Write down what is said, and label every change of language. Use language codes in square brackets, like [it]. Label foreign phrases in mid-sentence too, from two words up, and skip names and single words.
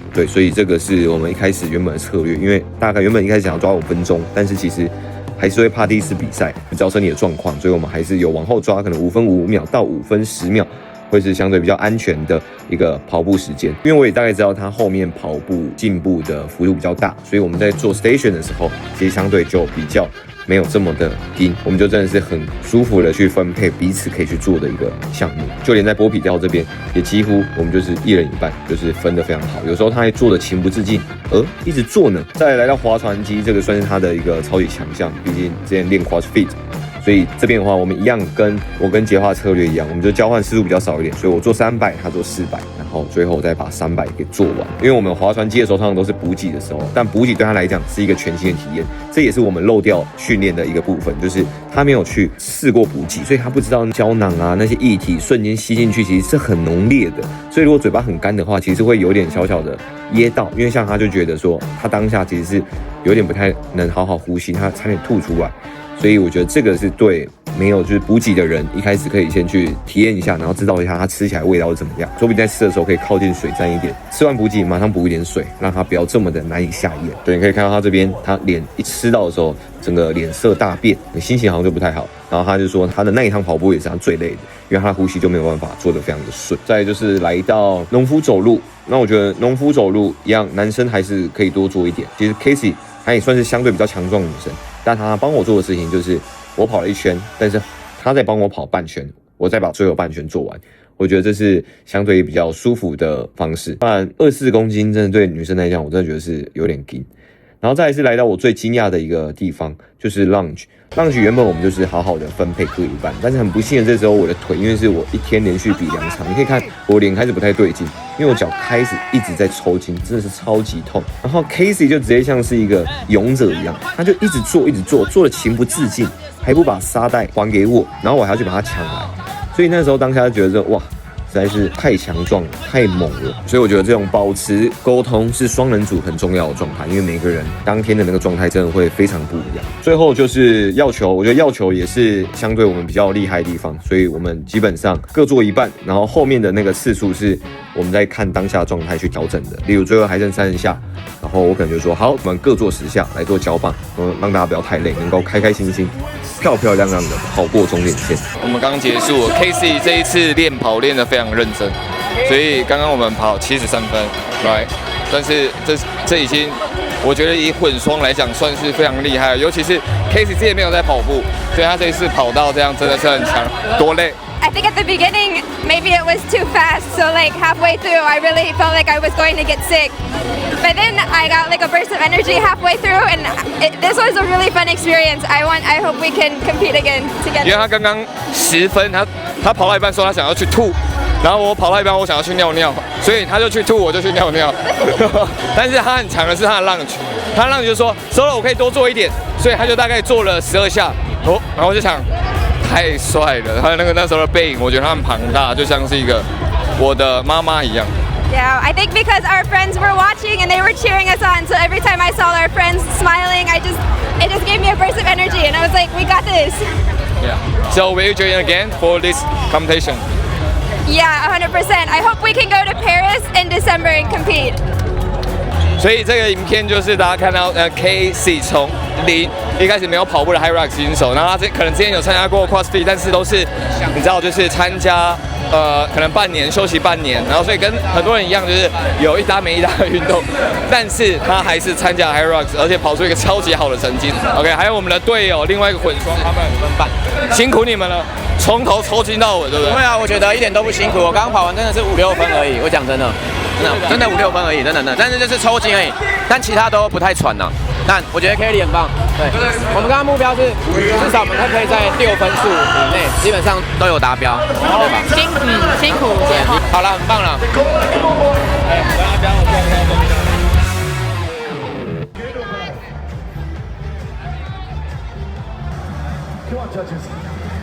[zh] 對，所以這個是我們一開始原本的策略，因為大概原本一開始想要抓5分鐘，但是其實還是會怕第一次比賽造成你的狀況，所以我們還是有往後抓，可能5分5秒到5分10秒。會是相對比較安全的一個跑步時間。因為我也大概知道他後面跑步進步的幅度比較大，所以我們在做 station 的時候，其實相對就比較沒有這麼的硬，我们就真的是很舒服的去分配彼此可以去做的一個項目。就連在波比跳這邊，也幾乎我們就是一人一半，就是分得非常好。有時候他還做的情不自禁，一直做呢。再來到划船機，這個算是他的一個超級強項，畢竟之前練 CrossFit。所以這邊的話，我們一樣跟傑化策略一樣，我們就交換次數比較少一點，所以我做300，他做400，然後最後再把300給做完。因為我們划船機的時候，通常都是補給的時候，但補給對他來講是一個全新的體驗，這也是我們漏掉訓練的一個部分，就是他沒有去試過補給，所以他不知道膠囊啊那些液體瞬間吸進去其實是很濃烈的，所以如果嘴巴很乾的話，其實會有點小小的噎到，因為像他就覺得說，他當下其實是有點不太能好好呼吸，他差點吐出來。所以我覺得這個是對沒有就是補給的人一開始可以先去體驗一下，然後知道一下它吃起來味道是怎麼樣。說不定在吃的時候可以靠近水沾一點，吃完補給馬上補一點水，讓它不要這麼的難以下咽。對，你可以看到他這邊，他臉一吃到的時候，整個臉色大變，心情好像就不太好。然後他就說他的那一趟跑步也是他最累的，因為他的呼吸就沒有辦法做得非常的順。再來就是來到農夫走路，那我覺得農夫走路一樣，男生還是可以多做一點。其實 Casey 她也算是相對比較強壯的女生。但他幫我做的事情就是，我跑了1圈，但是他在幫我跑半圈，我再把最後半圈做完。我覺得這是相對比較舒服的方式。當然，24公斤真的對女生來講，我真的覺得是有點緊。然後再來是來到我最驚訝的一個地方，就是 lunge。lunge 原本我們就是好好的分配各一半，但是很不幸的這時候我的腿，因為是我一天連續比2場，你可以看我臉開始不太對勁，因為我腳開始一直在抽筋，真的是超級痛。然後 Casey 就直接像是一個勇者一樣，他就一直做，做的情不自禁，還不把沙袋還給我，然後我還要去把它搶來。所以那時候當下就覺得說，哇，實在是太強壯、太猛了，所以我覺得這種保持溝通是雙人組很重要的狀態，因為每個人當天的那個狀態真的會非常不一樣。最後就是藥球，我覺得藥球也是相對我們比較厲害的地方，所以我們基本上各做一半，然後後面的那個次數是我們在看當下狀態去調整的。例如最後還剩30下，然後我可能就說好，我們各做10下來做交棒，讓大家不要太累，能夠開開心心、漂漂亮亮的跑過終點線。我們剛結束了 ，Casey 這一次練跑練得非常認真，所以剛剛我們跑73分 ，right？但是這已經，我覺得以混雙來講算是非常厲害，尤其是 Casey 之前沒有在跑步，所以他這一次跑到這樣真的是很強。多累？ [en] I think at the beginning, maybe it was too fast. So like halfway through, I really felt like I was going to get sick. But then I got like a burst of energy halfway through, and this was a really fun experience. I hope we can compete again together. [zh] 因為他剛剛10分，他跑到一半說他想要去吐，然後我跑到一半我想要去尿尿，所以他就去吐，我就去尿尿。但是他很強的是他的 lunge， 他 lunge 就說 Solo 我可以多做一點，所以他就大概做了12下，然後我就想。太帥了，他那時候的背影，我覺得他很龐大，就像是一個我的媽媽一樣。 [en] Yeah, I think because our friends were watching and they were cheering us on, so every time I saw our friends smiling, it just gave me a burst of energy, and I was like, we got this. Yeah. So will you join again for this competition? Yeah, 100%. I hope we can go to Paris in December and compete. [zh] 所以这個影片就是大家看到Casey 從0一開始沒有跑步的 HYROX 新手，然後他可能之前有參加過 CrossFit， 但是都是你知道就是參加可能半年休息半年，然後所以跟很多人一樣就是有一搭沒一搭的運動，但是他還是參加 HYROX，而且跑出一個超級好的成績。OK， 還有我們的隊友另外一個混雙，他們5分半，辛苦你們了，從頭抽筋到尾，對不對？對啊，我覺得一點都不辛苦，我剛剛跑完真的是5、6分而已，我講真的。真的5、6分而已，真的，但是就是抽筋而已，但其他都不太喘吶。但我覺得 Kelly 很棒，對，我們剛剛目標是至少我們可以在6分數以內，基本上都有達標，對吧？辛苦，好了，很棒了。 [en] Come on, judges.